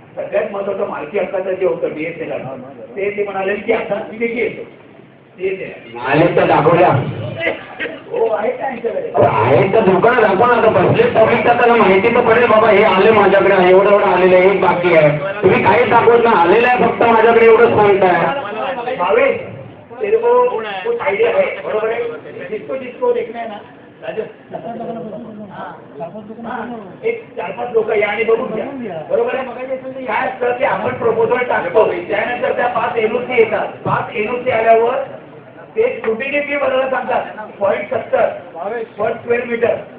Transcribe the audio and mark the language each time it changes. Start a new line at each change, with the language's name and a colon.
Marathi: सगळ्यात महत्वाचं मालकी हक्काचं जे होतं बीएसएल ते म्हणाले की आता तिथे येतो आहेत तर दाखवल्या. हो आहे त्यांच्याकडे, आहेत तर दुकान दाखवा ना. बसले टॉपिक त्यांना माहिती तर पडेल बाबा हे आले माझ्याकडे, एवढं एवढं आलेलं आहे, एक बाकी आहे. तुम्ही काहीच दाखवत ना, आलेलं आहे फक्त माझ्याकडे एवढंच सांगताय.
Hindi: भावेश तेरे को कुछ आइडिया है, बरोबर है. जिसको देखना है ना
Marathi: एक 4-5 लोक या आणि बघून घ्या, बरोबर आहे. काय असतं की आपण प्रपोजल टाकतो, त्यानंतर त्या 5 एनओसी येतात. 5 एनओसी आल्यावर ते स्क्रुटिनी फी भरायला सांगतात 0.70 पर स्क्वेअर मीटर.